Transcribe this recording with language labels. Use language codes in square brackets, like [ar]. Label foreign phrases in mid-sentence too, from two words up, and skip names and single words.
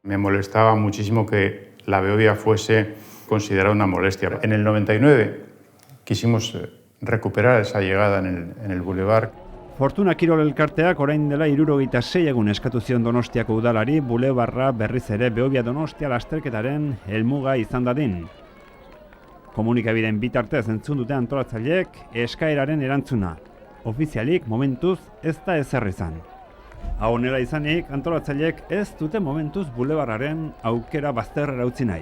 [es] molestaba muchísimo que la Behobia fuese considerada una molestia. En el 99 quisimos recuperar esa llegada en el Boulevard. [eu] Fortuna Kirol elkarteak orain dela 76 egun eskatu zion Donostiako udalari bulebarra berriz ere Behobia Donostia lasterketaren helmuga izan dadin. Komunikabideen bitartez entzun dute antolatzaileek eskaeraren erantzuna. Ofizialik momentuz ez da ezer izan. Hau honela izanik, antolatzaileek ez dute momentuz bulebarraren aukera bazterrera utzi nahi.